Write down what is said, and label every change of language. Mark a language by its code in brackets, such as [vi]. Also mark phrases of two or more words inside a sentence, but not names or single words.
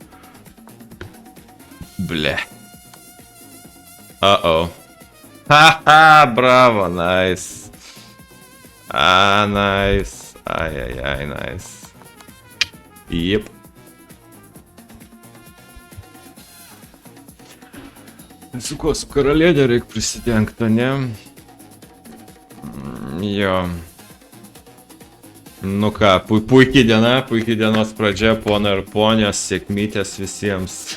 [en] Ble. Uh-oh. Haha, bravo, nice. Nice. Ai, nice. [lt] Jep. Su kuo, su karalienė reikia prisidengti, ne? Jo. Nu ką, puikiai dienos pradžia, pona ir ponios, sėkmytės visiems.